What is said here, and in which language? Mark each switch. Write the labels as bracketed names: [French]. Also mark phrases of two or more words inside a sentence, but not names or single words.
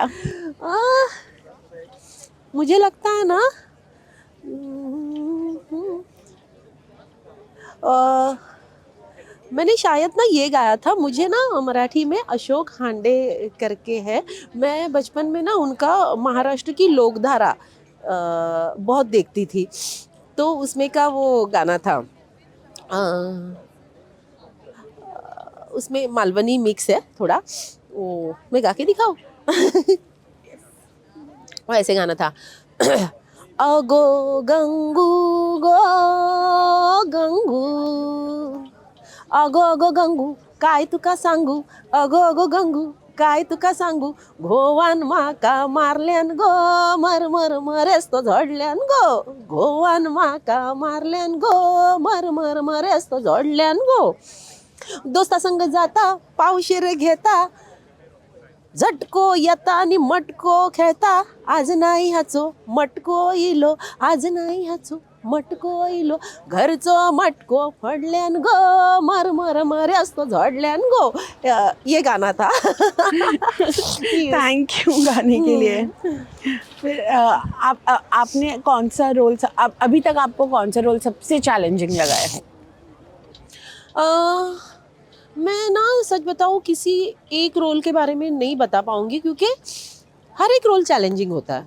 [Hindi] आ, मुझे लगता है ना आ, मैंने शायद ना ये गाया था, मुझे ना मराठी में अशोक हांडे करके है, मैं बचपन में ना उनका महाराष्ट्र की लोकधारा बहुत देखती थी, तो उसमें का वो गाना था। उसमें मालवनी मिक्स है थोड़ा, वो मैं गा के दिखाऊं? वो ऐसे गाना था। [Konkani] अगो गंगू गो गंगू, अगो अगो गंगू काय तुका सांगू, अगो अगो गंगू काय तुका सांगू, घोवान माका मारल्यान गो, मर मर मरेस तो झडल्यान गो, घोवान माका मारल्यान गो, मर मर मरेस तो झडल्यान गो, दोस्ता संग जाता पावशेर घेता, झटको येता आणि मटको खेळता, आज नाही ह्याचो मटको इलो, आज नाही ह्याचो मटको इलो, घरचो मटको फडल्यान गो, मर मर मरे असतो झडल्यान गो। [Hindi] ये गाना था। Yes. [English] thank you [Hindi] गाने के लिए। फिर आपने कौन सा रोल अभी तक आपको कौन सा रोल सबसे चैलेंजिंग लगा है? अ, मैं ना सच बताऊं किसी एक रोल के बारे में नहीं बता पाऊंगी क्योंकि हर एक रोल चैलेंजिंग होता है।